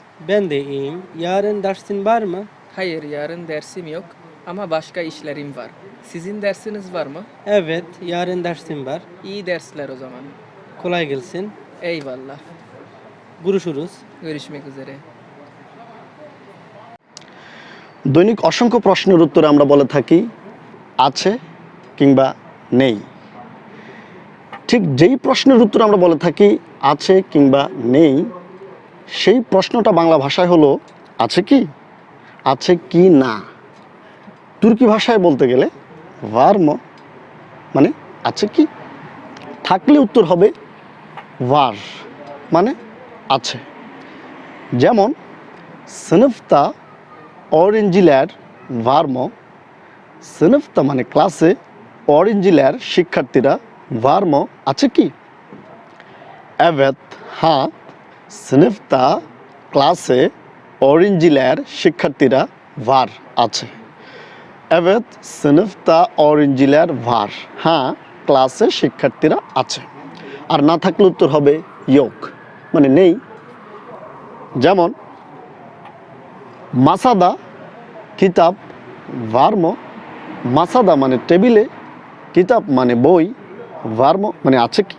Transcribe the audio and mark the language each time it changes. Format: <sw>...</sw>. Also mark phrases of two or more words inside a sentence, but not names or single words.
<tr>Ben de iyiyim. Yarın dersin var mı? Hayır, yarın dersim yok ama başka işlerim var. Sizin dersiniz var mı? Evet, yarın dersim var. İyi dersler o zaman. Kolay gelsin. Eyvallah. Görüşürüz. Görüşmek üzere.</tr> <bn>দৈনিক অসংখ্য প্রশ্নের উত্তরে আমরা বলে থাকি আছে কিংবা নেই। ঠিক যেই প্রশ্নের উত্তরে আমরা বলে থাকি আছে কিংবা নেই, সেই প্রশ্নটা বাংলা ভাষায় হলো আছে কি, আছে কি না। তুর্কি ভাষায় বলতে গেলে</bn> <tr>var mı</tr> <bn>মানে আছে কি, থাকলে উত্তর হবে var মানে আছে। যেমন</bn> <tr>sınıfta öğrenciler var mı?</tr> <bn>Sınıfta মানে ক্লাসে, öğrenciler শিক্ষার্থীরা</bn> <tr>var mı</tr> <bn>আছে কি? Evet, হ্যাঁ, sınıfta ক্লাসে öğrenciler শিক্ষার্থীরা var আছে।</bn> <tr>Evet, sınıfta öğrenciler var.</tr> <bn>হ্যাঁ, ক্লাসে শিক্ষার্থীরা আছে। আর না থাকলে উত্তর হবে yok মানে নেই। যেমন</bn> <tr>masada kitap var mı,</tr> <bn>মাসাদা মানে টেবিলে, কিতাব মানে বই,</bn> <tr>var mı</tr> <bn>মানে আছে কি।</bn>